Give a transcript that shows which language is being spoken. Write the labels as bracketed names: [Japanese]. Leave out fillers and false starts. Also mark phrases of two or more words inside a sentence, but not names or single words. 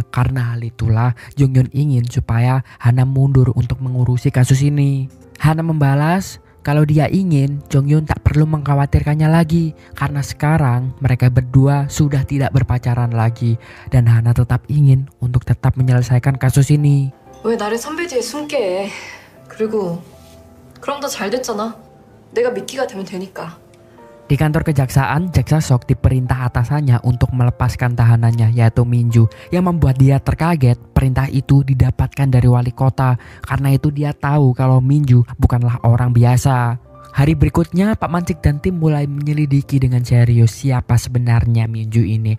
[Indonesian] Karena hal itulah Jonghyun ingin supaya Hana mundur untuk mengurusi kasus ini. Hana membalas kalau dia ingin Jonghyun tak perlu mengkhawatirkannya lagi karena sekarang mereka berdua sudah tidak berpacaran lagi dan Hana tetap ingin untuk tetap menyelesaikan kasus ini. [Korean] 왜 나를 선배 뒤에 숨게 해? 그리고 그럼 더 잘 됐잖아. 내가 미끼가 되면 되니까. [Indonesian] Di kantor kejaksaan, Jaksa Sok diperintah atasannya untuk melepaskan tahanannya yaitu Minju, yang membuat dia terkaget. Perintah itu didapatkan dari wali kota. Karena itu dia tahu kalau Minju bukanlah orang biasa. Hari berikutnya, Pak Mancik dan tim mulai menyelidiki dengan serius siapa sebenarnya Minju ini.